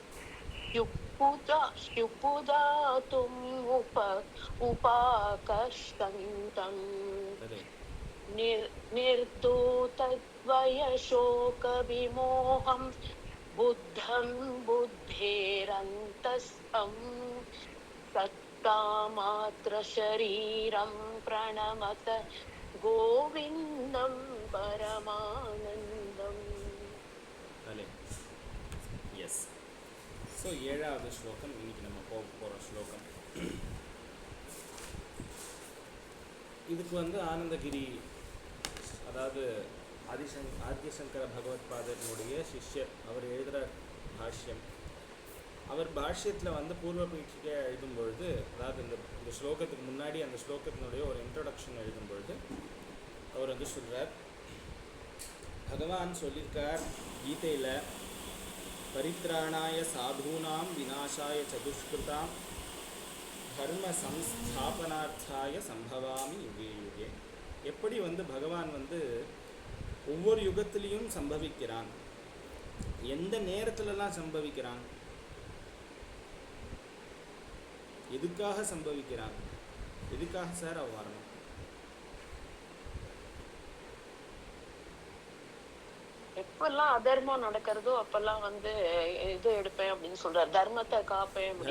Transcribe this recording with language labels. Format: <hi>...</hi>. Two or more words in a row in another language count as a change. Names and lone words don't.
<sa>स्युपुदातुम् उपाकर्षन्तम् निर्दूतद्वयशोकविमोहं बुद्धं बुद्धेरन्तस्थं सत्तामात्रशरीरं प्रणमत गोविन्दं परमानन्दम्.</sa> <ta>எஸ். ஸோ 7வது ஸ்லோகம் இன்னைக்கு நம்ம போக போகிற ஸ்லோகம். இதுக்கு வந்து ஆனந்தகிரி, அதாவது ஆதிசங்கர பகவத்பாதனுடைய சிஷ்யர், அவர் எழுதுகிற பாஷ்யம். அவர் பாஷ்யத்தில் வந்து பூர்வ பீட்சிகை எழுதும்பொழுது, அதாவது இந்த ஸ்லோகத்துக்கு முன்னாடி அந்த ஸ்லோகத்தினுடைய ஒரு இன்ட்ரடக்ஷன் எழுதும்பொழுது அவர் வந்து சொல்கிறார், பகவான் சொல்லியிருக்கார் கீதையில்,</ta> <sa>परित्राणाय साधूनां विनाशाय चदुष्कृताम् धर्म संस्थापनार्थाय सम्भवामि युगे युगे.</sa> <ta>எப்படி வந்து பகவான் வந்து ஒவ்வொரு யுகத்திலையும் சம்பவிக்கிறான், எந்த நேரத்துலலாம் சம்பவிக்கிறான், எதுக்காக சம்பவிக்கிறான், எதுக்காக சார் அவ வரணும்? எப்பெல்லாம் அதர்மம் நடக்கிறதோ அப்பெல்லாம் வந்து இது எடுப்பேன் அப்படின்னு சொல்றாரு, தர்மத்தை காப்பேன் அப்படின்னு</ta>